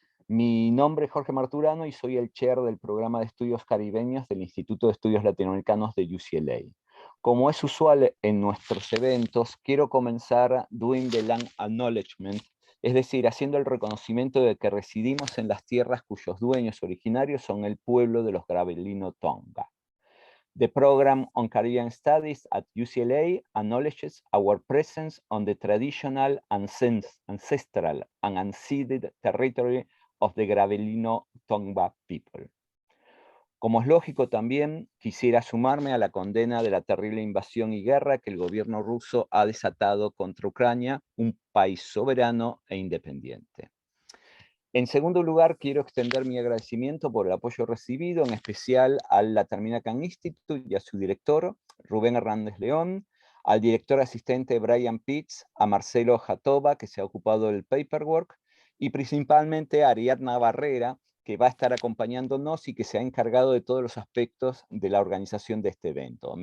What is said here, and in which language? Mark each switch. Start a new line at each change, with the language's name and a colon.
Spanish: Mi nombre es Jorge Marturano y soy el chair del programa de estudios caribeños del Instituto de Estudios Latinoamericanos de UCLA. Como es usual en nuestros eventos, quiero comenzar
English: doing the land acknowledgement,
Spanish: es decir, haciendo el reconocimiento de que residimos en las tierras cuyos dueños originarios son el pueblo de los Gravelino Tonga.
English: The program on Caribbean Studies at UCLA acknowledges our presence on the traditional, ancestral, and unceded territory of the Gravelino Tonga people.
Spanish: Como es lógico también, quisiera sumarme a la condena de la terrible invasión y guerra que el gobierno ruso ha desatado contra Ucrania, un país soberano e independiente. En segundo lugar, quiero extender mi agradecimiento por el apoyo recibido, en especial al Latin American Institute y a su director, Rubén Hernández León, al director asistente Brian Pitts, a Marcelo Jatoba, que se ha ocupado del paperwork, y principalmente a Ariadna Barrera, que va a estar acompañándonos y que se ha encargado de todos los aspectos de la organización de este evento.